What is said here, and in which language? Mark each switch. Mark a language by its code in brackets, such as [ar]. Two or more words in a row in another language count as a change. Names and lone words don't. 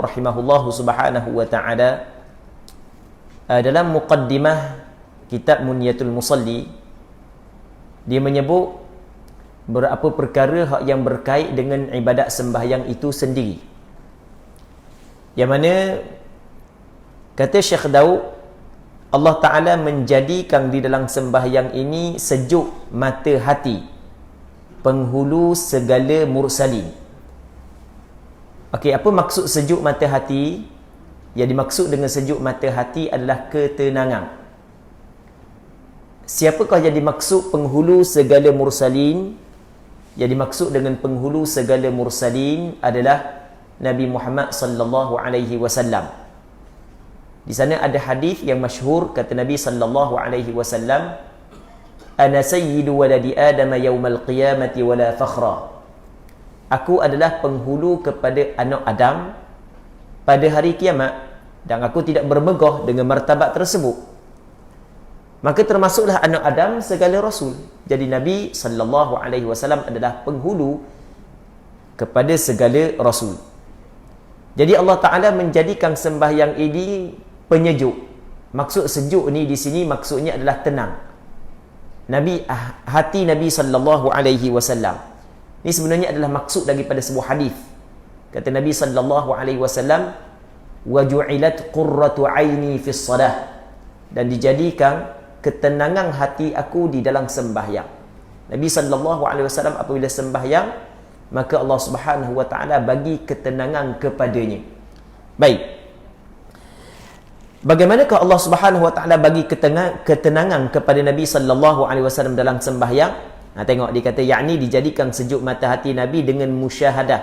[ar] رحمه الله سبحانه وتعالى [ms] dalam muqaddimah kitab Munyatul Musalli, dia menyebut beberapa perkara yang berkait dengan ibadat sembahyang itu sendiri, yang mana kata Syekh Daud, [ar] الله تعالى [ms] menjadikan di dalam sembahyang ini sejuk mata hati penghulu segala mursalin. Okey, apa maksud sejuk mata hati? Yang dimaksud dengan sejuk mata hati adalah ketenangan. Siapakah yang dimaksud penghulu segala mursalin? Yang dimaksud dengan penghulu segala mursalin adalah Nabi Muhammad [ar] صلى الله عليه وسلم. [ms] Di sana ada hadis yang masyhur, kata Nabi [ar] صلى الله عليه وسلم, "أنا سيد ولد آدم يوم القيامة ولا فخر." [ms] Aku adalah penghulu kepada anak Adam pada hari kiamat, dan aku tidak bermegah dengan martabat tersebut. Maka termasuklah anak Adam segala rasul. Jadi Nabi [ar] صلى الله عليه وسلم [ms] adalah penghulu kepada segala rasul. Jadi [ar] الله تعالى [ms] menjadikan sembahyang ini penyejuk. Maksud sejuk ni di sini maksudnya adalah tenang. Hati Nabi [ar] صلى الله عليه وسلم. [ms] Ini sebenarnya adalah maksud daripada sebuah hadis. Kata Nabi [ar] صلى الله عليه وسلم, "وجعلت قرة عيني في الصلاة." [ms] Dan dijadikan ketenangan hati aku di dalam sembahyang. Nabi [ar] صلى الله عليه وسلم [ms] apabila sembahyang, maka [ar] الله سبحانه وتعالى [ms] bagi ketenangan kepadanya. Baik. Bagaimanakah [ar] الله سبحانه وتعالى [ms] bagi ketenangan kepada Nabi [ar] صلى الله عليه وسلم [ms] dalam sembahyang? Tengok dia kata, yakni dijadikan sejuk mata hati Nabi dengan musyahadah.